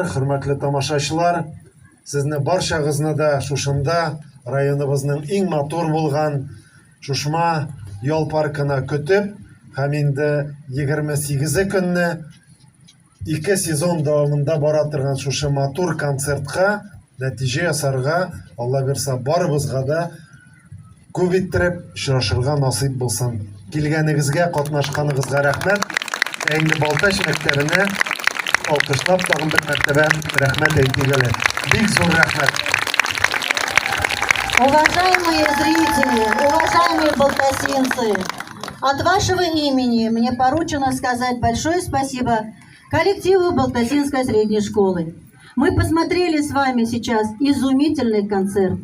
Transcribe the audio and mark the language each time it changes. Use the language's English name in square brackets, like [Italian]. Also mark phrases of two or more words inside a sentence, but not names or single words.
[Tatar] Хөрмәтле тамашачылар, сезне барчагызны да шушында районыбызның иң матур булган Шушма ял паркына көтеп, һәм инде 28 көнне 2 сезон дәвамында бара торган шушы матур концертка нәтиҗә ясарга, Алла бирсә, барыбызга да күп иттереп очрашырга насыйп булсын. Килгәнегезгә, катнашканыгызга рәхмәт. Инде Балтач мәктәбенә алкышлап тагын бер мәртәбә рәхмәт әйтегез. Бик зур рәхмәт. [Russian] Уважаемые зрители, уважаемые балтасинцы, от вашего имени мне поручено сказать большое спасибо коллективу Балтасинской средней школы. Мы посмотрели с вами сейчас изумительный концерт.